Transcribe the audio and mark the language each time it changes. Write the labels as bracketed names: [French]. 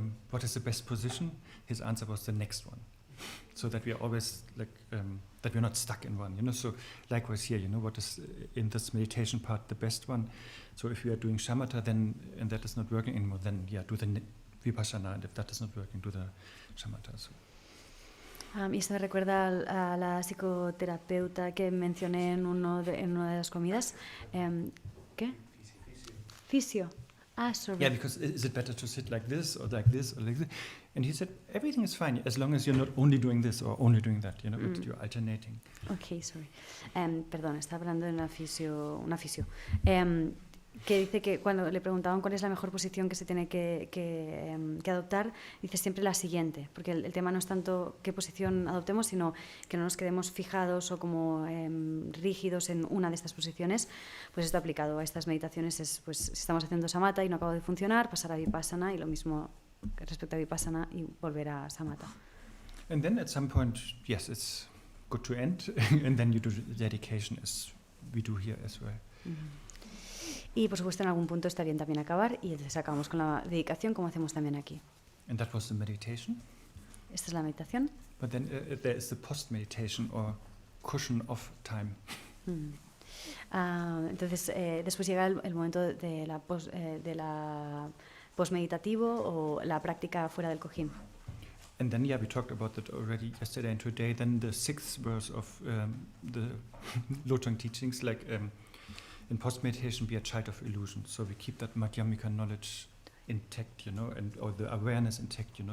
[English] What is the best position? His answer was the next one. So that we are always that we're not stuck in one. So likewise here, what is in this meditation part the best one? So if we are doing shamatha, then and that is not working anymore, then do the vipassana, and if that is not working, do the shamatha. So. [Spanish] Y esto me recuerda a la psicoterapeuta que mencioné en una de las comidas. ¿Qué? Fisio. [English] Sorry. Yeah, because is it better to sit like this or like this or like this? And he said, everything is fine as long as you're not only doing this or only doing that, you know, but you're alternating. Okay, sorry. [Spanish] Perdón, está hablando de una fisio. Que dice que cuando le preguntaban cuál es la mejor posición que se tiene que adoptar, dice siempre la siguiente, porque el tema no es tanto qué posición adoptemos, sino que no nos quedemos fijados o como rígidos en una de estas posiciones. Pues esto aplicado a estas meditaciones es, pues si estamos haciendo samatha y no acaba de funcionar, pasar a vipassana, y lo mismo respecto a vipassana y volver a samatha. [English] And then at some point, yes, it's good to end, and then you do the dedication as we do here as well. [Spanish] Y por supuesto en algún punto está bien también acabar, y entonces acabamos con la dedicación como hacemos también aquí. [English] And that was the meditation. [Spanish] Esta es la meditación. [English] But then there is the post-meditation or cushion of time. [Spanish] Entonces después llega el momento de la post-meditativo o la práctica fuera del cojín. [English] And then, we talked about that already yesterday and today. Then the sixth verse of the Lotang teachings, like in post-meditation, be a child of illusion. So we keep that Madhyamika knowledge intact, you know, or the awareness intact, you know.